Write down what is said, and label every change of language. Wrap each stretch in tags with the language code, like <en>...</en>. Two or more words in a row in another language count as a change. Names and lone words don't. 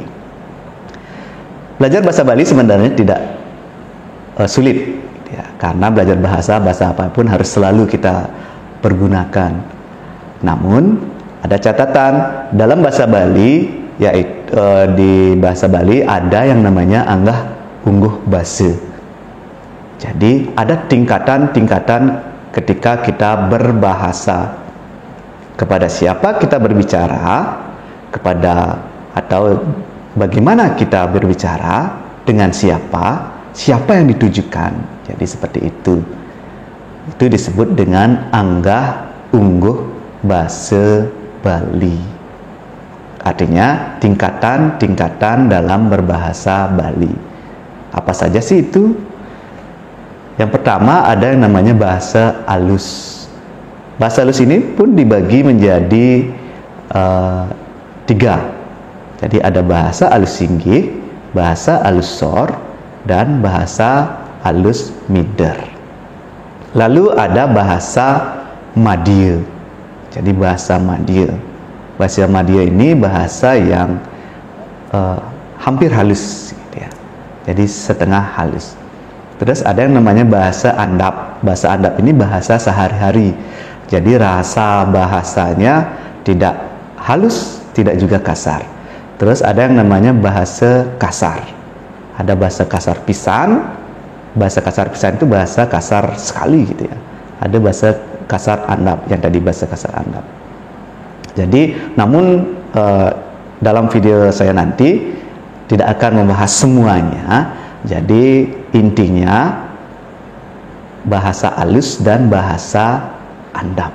<id>Belajar bahasa Bali sebenarnya tidak sulit, ya, karena belajar bahasa apapun harus selalu kita pergunakan. Namun ada catatan dalam bahasa Bali, yaitu di bahasa Bali ada yang namanya anggah ungguh basa. Jadi ada tingkatan-tingkatan ketika kita berbahasa. Kepada siapa kita berbicara, atau bagaimana kita berbicara, dengan siapa yang ditujukan. Jadi seperti itu. Itu disebut dengan anggah ungguh basa Bali. Artinya tingkatan-tingkatan dalam berbahasa Bali. Apa saja sih itu? Yang pertama ada yang namanya bahasa alus. Bahasa alus ini pun dibagi menjadi 3. Jadi ada bahasa alus singgih, bahasa alus sor, dan bahasa alus mider. Lalu ada bahasa Madya. Jadi bahasa Madya. Bahasa Madya ini bahasa yang hampir halus, gitu ya. Jadi setengah halus. Terus ada yang namanya bahasa andap. Bahasa andap ini bahasa sehari-hari. Jadi rasa bahasanya tidak halus, tidak juga kasar. Terus ada yang namanya bahasa kasar. Ada bahasa kasar pisan. Bahasa kasar pisan itu bahasa kasar sekali, gitu ya. Ada bahasa kasar andap, yang tadi bahasa kasar andap. Jadi, namun dalam video saya nanti tidak akan membahas semuanya. Jadi intinya bahasa halus dan bahasa andap.</id>